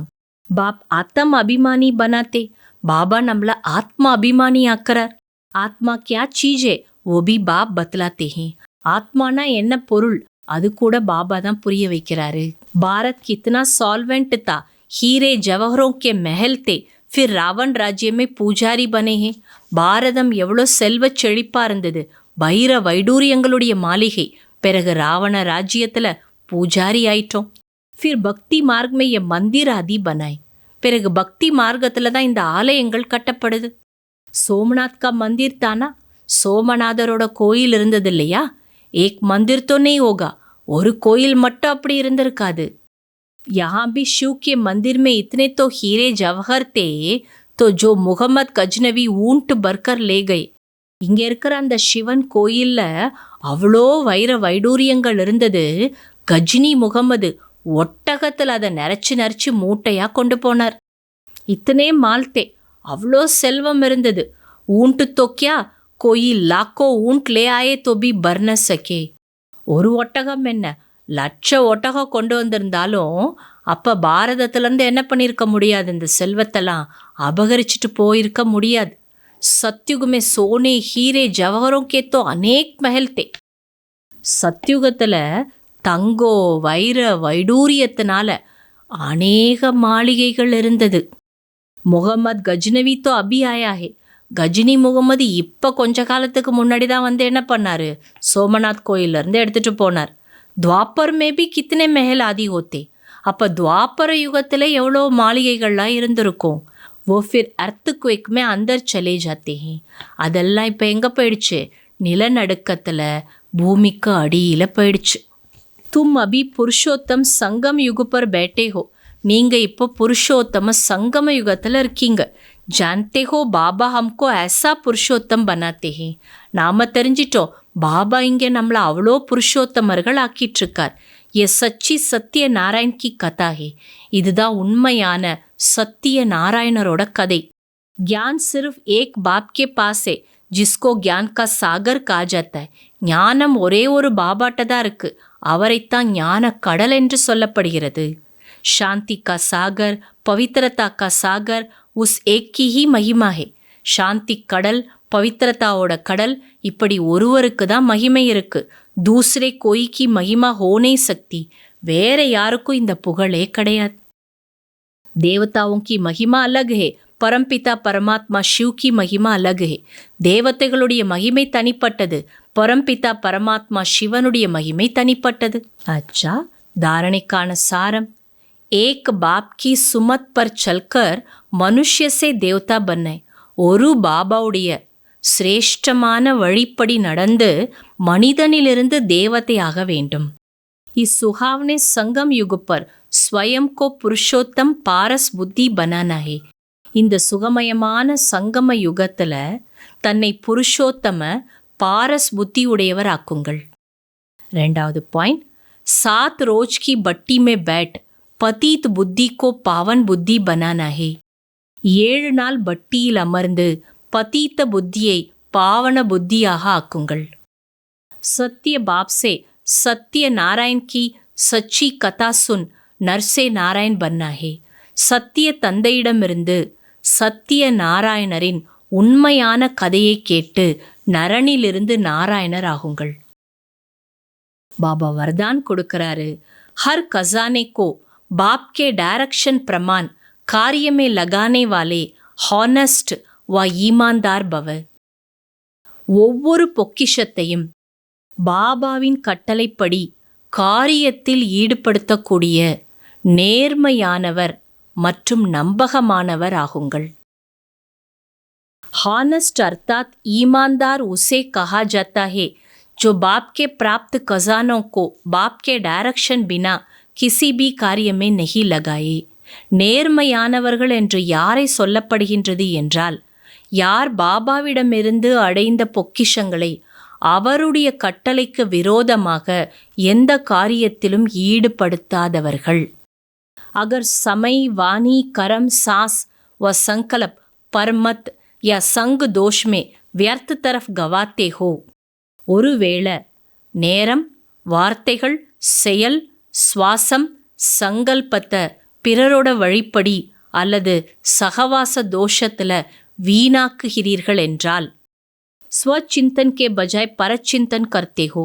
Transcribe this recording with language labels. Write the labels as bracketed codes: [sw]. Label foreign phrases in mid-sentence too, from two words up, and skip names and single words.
[hi] बाप आत्म अभिमानी बनाते. [ta] பாபா நம்மள ஆத்மா அபிமானி ஆக்குறார். [hi] आत्मा क्या चीज़ है वो भी बाप बतलाते हैं. [ta] ஆத்மானா என்ன பொருள், அது கூட பாபா தான் புரிய வைக்கிறாரு. [hi] भारत कितना सॉल्वेंट था, ஹீரே ஜவஹரோं के महल थे, फिर रावण राज्य में पुजारी बने हैं. [ta] பாரதம் எவ்வளோ செல்வ செழிப்பா இருந்தது, வைர வைடூரியங்களுடைய மாளிகை. பிறகு ராவண ராஜ்யத்துல பூஜாரி ஆயிட்டோம். [hi] फिर भक्ति मार्ग में ये मंदिर आदि बनाए. [ta] பிறகு பக்தி மார்க்கத்துல தான் இந்த ஆலயங்கள் கட்டப்படுது. [hi] सोमनाथ का मंदिर था ना? [ta] சோமநாதரோட கோயில் இருந்தது இல்லையா? [hi] एक मंदिर तो नहीं होगा. [ta] ஒரு கோயில் மட்டும் அப்படி இருந்திருக்காது. [hi] यहाँ भी शिव के मंदिर में इतने तो हीरे जवाहर थे तो जो मुहम्मद गज़नवी ऊँट भरकर ले गए. [ta] இங்க இருக்கிற அந்த சிவன் கோயில்ல அவ்வளோ வைர வைடூரியங்கள் இருந்தது. கஜ்னி முகமது ஒட்டகத்தில் அதை நரைச்சு மூட்டையா கொண்டு போனார். [hi] इतने माल थे, [ta] அவ்வளோ செல்வம் இருந்தது. [hi] ऊँट तो क्या कोई लाखों ऊँट ले आए तो भी भर न सके. [ta] ஒரு ஒட்டகம் என்ன, லட்ச ஒட்டகம் கொண்டு வந்திருந்தாலும் அப்போ பாரதத்திலேருந்து என்ன பண்ணியிருக்க முடியாது, இந்த செல்வத்தெல்லாம் அபகரிச்சுட்டு போயிருக்க முடியாது. [hi] सत्युग में सोने हीरे जवाहरों के तो अनेक महल थे. [ta] சத்யுகத்தில் தங்கோ வைர வைடூரியத்தினால அநேக மாளிகைகள் இருந்தது. [hi] मुहम्मद गज़नवी तो अभी आया है. [ta] கஜினி முகமது இப்போ கொஞ்ச காலத்துக்கு முன்னாடி தான் வந்து என்ன பண்ணார், சோமநாத் கோயிலேருந்து எடுத்துகிட்டு போனார். [hi] द्वापर में भी कितने महल आदि होते. [ta] அப்போ துவாப்பர யுகத்தில் எவ்வளோ மாளிகைகள்லாம் இருந்திருக்கும். [hi] वो फिर अर्थक्वेक में अंदर चले जाते हैं. [ta] அதெல்லாம் இப்போ எங்கே போயிடுச்சு, நிலநடுக்கத்தில் பூமிக்கு அடியில் போயிடுச்சு. [hi] तुम अभी पुरुषोत्तम संगम युग पर बैठे हो. [ta] நீங்கள் இப்போ புருஷோத்தம சங்கம யுகத்தில் இருக்கீங்க. [hi] जानते हो பாபா हमको ऐसा पुरुषोत्तम बनाते हैं. [ta] நாம் தெரிஞ்சிட்டோம், பாபா இங்கே நம்மளை அவ்வளோ புருஷோத்தமர்கள் ஆக்கிட்டுருக்கார். [hi] ये सच्ची सत्य नारायण की कथा है. [ta] இதுதான் உண்மையான சத்திய நாராயணரோட கதை. [hi] ज्ञान सिर्फ एक बाप के पास है जिसको ज्ञान का सागर कहा जाता है. [ta] ஞானம் ஒரே ஒரு பாபாட்ட தான் இருக்கு, அவரைத்தான் ஞான கடல் என்று சொல்லப்படுகிறது. [hi] शांति का सागर, पवित्रता का सागर उस एक की ही महिमा है. [ta] சாந்தி கடல், பவித்திரதாவோட கடல், இப்படி ஒருவருக்கு தான் மகிமை இருக்கு. [hi] दूसरे कोई की महिमा हो नहीं सकती. [ta] வேற யாருக்கும் இந்த புகழே கிடையாது. [hi] देवताओं की महिमा अलग है, परमपिता परमात्मा शिव की महिमा अलग है. [ta] தேவதைகளுடைய மகிமை தனிப்பட்டது, பரம்பிதா பரமாத்மா சிவனுடைய மகிமை தனிப்பட்டது. அச்சா, தாரணைக்கான சாரம். [hi] एक बाप की सुमत पर चलकर मनुष्य से देवता बनना. [ta] ஒரு பாபாவுடைய சிரேஷ்டமான வழிப்படி நடந்து மனிதனிலிருந்து தேவதையாக வேண்டும். [hi] इस सुहावने संगम युग पर स्वयं को पुरुषोत्तम पारस बुद्धि बनाना है. [ta] இந்த சுகமயமான சங்கம யுகத்தில் தன்னை புருஷோத்தம பாரஸ் புத்தி உடையவர் ஆக்குங்கள். 2வது பாயிண்ட், [hi] 7 रोज की बट्टी में बैठ पतित बुद्धि को पावन बुद्धि बनाना है. [ta] 7 நாள் பட்டியில் அமர்ந்து பதீத்த புத்தியை பாவன புத்தியாக ஆக்குங்கள். [hi] सत्य बाप से सत्य नारायण की सच्ची कथा सुन नर से नारायण बनना है. [ta] சத்திய தந்தையிடமிருந்து சத்திய நாராயணரின் உண்மையான கதையை கேட்டு நரனிலிருந்து நாராயணர் ஆகுங்கள். பாபா வரதான் கொடுக்கிறாரு. [hi] हर खजाने को बाप के डायरेक्शन प्रमाण कार्य में लगाने वाले हॉनेस्ट व ईमानदार भव. [ta] ஒவ்வொரு பொக்கிஷத்தையும் பாபாவின் கட்டளைப்படி காரியத்தில் ஈடுபடுத்தக்கூடிய நேர்மையானவர் மற்றும் நம்பகமானவர் ஆகுங்கள். [hi] हॉनेस्ट अर्थात ईमानदार उसे कहा जाता है जो बाप के प्राप्त खजानों को बाप के डायरेक्शन बिना किसी भी कार्य में नहीं लगाए. [ta] நேர்மையானவர்கள் என்று யாரை சொல்லப்படுகின்றது என்றால், யார் பாபாவிடமிருந்து அடைந்த பொக்கிஷங்களை அவருடைய கட்டளைக்கு விரோதமாக எந்த காரியத்திலும் ஈடுபடுத்தாதவர்கள். [hi] अगर समय वाणी कर्म सांस व संकल्प परमत या संग दोष में व्यर्थ तरफ गवाते हो. [ta] ஒருவேளை நேரம், வார்த்தைகள், செயல், சுவாசம், சங்கல்பத்தை பிறரோட வழிப்படி அல்லது சகவாச தோஷத்தில் வீணாக்குகிறீர்கள் என்றால், [hi] स्वचिंतन के बजाय परचिंतन करते हो.